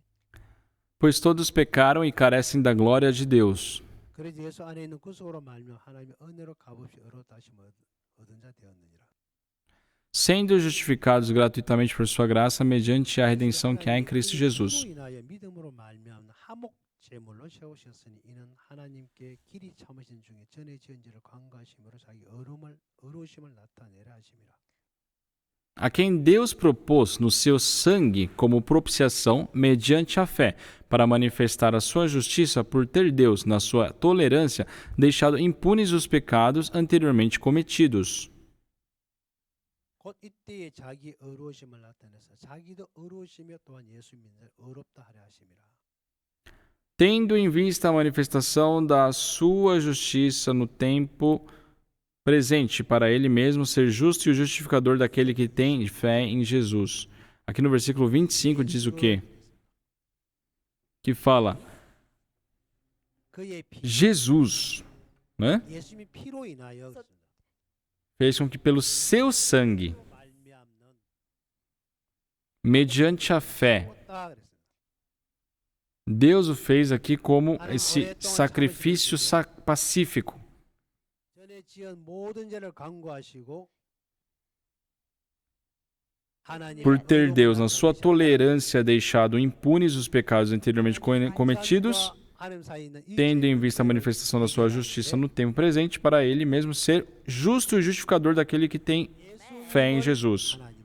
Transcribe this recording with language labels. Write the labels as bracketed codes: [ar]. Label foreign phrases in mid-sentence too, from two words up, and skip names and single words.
[pt] Pois todos pecaram e carecem da glória de Deus. [ko] 그래서 예수 안에 있는 구속으로 말미암아 하나님의 은혜로 값없이 의롭다 하심을 얻은 자 되었느니라. [pt] Sendo justificados gratuitamente por sua graça, mediante a redenção que há em Cristo Jesus. [ko] 그로 인하여 믿음으로 말미암는 화목 제물로 세우셨으니 이는 하나님께 길이 참으신 중에 전에 지은지를 관가심으로 자기 의로우심을 나타내라 하심이라. [pt] A quem Deus propôs no seu sangue como propiciação mediante a fé, para manifestar a sua justiça por ter Deus, na sua tolerância, deixado impunes os pecados anteriormente cometidos. [ko] 곧 이때에 자기 의로우심을 나타내서 자기도 의로우시며 또한 예수 믿는 자를 의롭다 하려 하심이라. [pt] Tendo em vista a manifestação da sua justiça no tempo presente, para ele mesmo ser justo e o justificador daquele que tem fé em Jesus. Aqui no versículo 25 diz o quê? que fala [ko] 그의 피, [pt] Jesus, né? [ko] 예수님의 피로 인하여 [pt] Fez com que pelo seu sangue, [ko] 말미암는 [pt] mediante a fé, [ko] 다 그랬어요. [pt] Deus o fez aqui como esse sacrifício pacífico. [ko] 전에 지은 모든 죄를 강구하시고 [pt] Por ter Deus, na sua tolerância, deixado impunes os pecados anteriormente cometidos, tendo em vista a manifestação da sua justiça no tempo presente, para ele mesmo ser justo e justificador daquele que tem fé em Jesus.